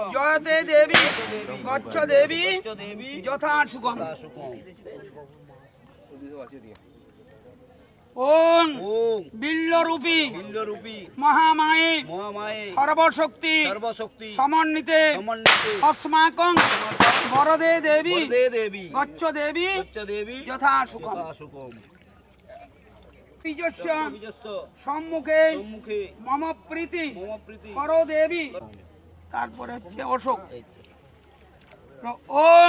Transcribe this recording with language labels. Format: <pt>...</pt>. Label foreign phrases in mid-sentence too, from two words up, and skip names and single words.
<sa>জয়তে দেবী গচ্ছ দেবী গচ্ছ দেবী যথা সুখম সদা সুখম ওম ওম বিল্লরূপী বিল্লরূপী মহামায়ে মহামায়ে সর্বশক্তি সর্বশক্তি সমন্বিতে সমন্বিতে अस्माकं বরদে দেবী বরদে দেবী গচ্ছ দেবী গচ্ছ দেবী যথা সুখম সদা সুখম বিজস্য বিজস্ব সম্মুখে সম্মুখে মম প্রীতি মম প্রীতি কর দেবী</sa> <bn>তারপরে হচ্ছে অশোক ওম</bn>